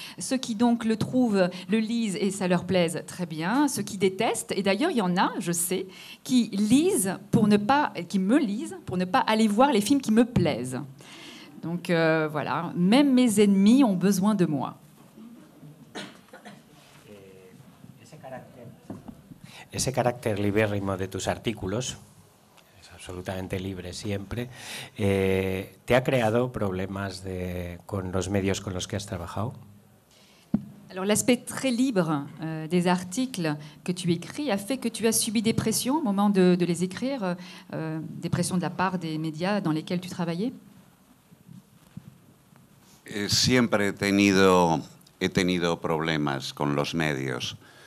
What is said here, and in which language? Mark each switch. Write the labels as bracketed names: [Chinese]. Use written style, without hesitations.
[French] Ceux qui donc le trouvent, le lisent et ça leur plaise, très bien. Ceux qui détestent, et d'ailleurs il y en a, je sais, qui me lisent pour ne pas aller voir les films qui me plaisent. Donc voilà, même mes ennemis ont besoin de moi. [Spanish] ese carácter libérrimo de tus artículos, es absolutamente libre siempre, ¿te ha creado problemas con los medios con los que has trabajado? [French] Alors l'aspect très libre des articles que tu écris a fait que tu as subi des pressions au moment de les écrire, des pressions de la part des médias dans lesquels tu travaillais? [Spanish] Siempre he tenido problemas con los medios.